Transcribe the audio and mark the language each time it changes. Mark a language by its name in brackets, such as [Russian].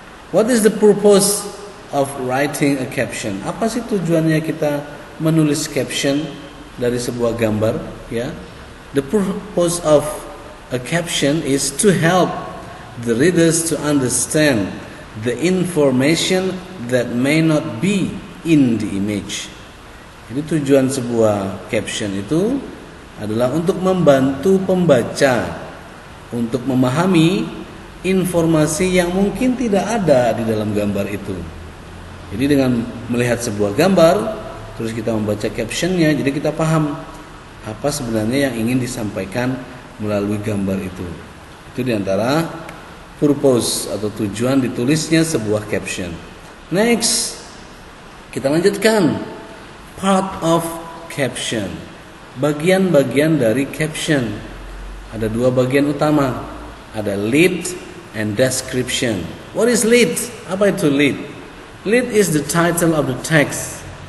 [English] What is the purpose of writing a caption? [Indonesian] Apa sih tujuannya kita menulis caption dari sebuah gambar? [English] Ya, the purpose of a caption is to help the readers to understand the information that may not be in the image. [Indonesian] Jadi tujuan sebuah caption itu adalah untuk membantu pembaca untuk memahami informasi yang mungkin tidak ada di dalam gambar itu. Jadi dengan melihat sebuah gambar, terus kita membaca captionnya, jadi kita paham apa sebenarnya yang ingin disampaikan melalui gambar itu. Itu diantara purpose atau tujuan ditulisnya sebuah caption. Next, kita lanjutkan part of caption. Bagian-bagian dari caption. Ada dua bagian utama. [English] Ada lead and description. What is lead? [Indonesian] Apa itu lead? [English] Lead is the title of the text.